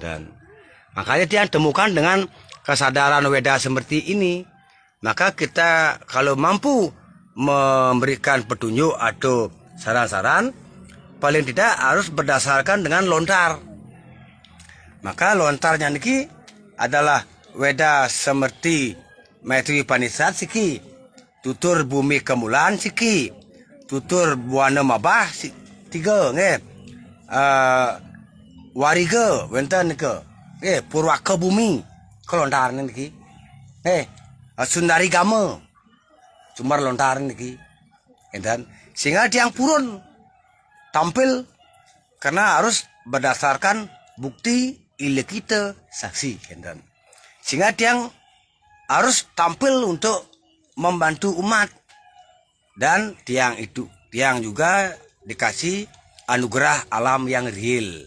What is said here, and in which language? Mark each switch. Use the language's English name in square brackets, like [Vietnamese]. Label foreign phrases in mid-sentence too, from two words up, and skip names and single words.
[Indonesian] Makanya dia temukan dengan kesadaran Weda seperti ini. Maka kita kalau mampu memberikan petunjuk atau saran-saran, paling tidak harus berdasarkan dengan lontar. Maka lontarnya niki adalah Weda seperti Maitri Panisat siki, tutur bumi kemulan siki, tutur buana mabah tiga nggih. [Balinese] Wariga wonten nika. [Indonesian] Nggih, Purwaka bumi kelontar niki. Sundari Gama. Cumar lontar niki. Enten sehingga tiang purun tampil karena harus berdasarkan bukti kita saksi enten. Sehingga tiang harus tampil untuk membantu umat. Dan tiang juga dikasih anugerah alam yang real.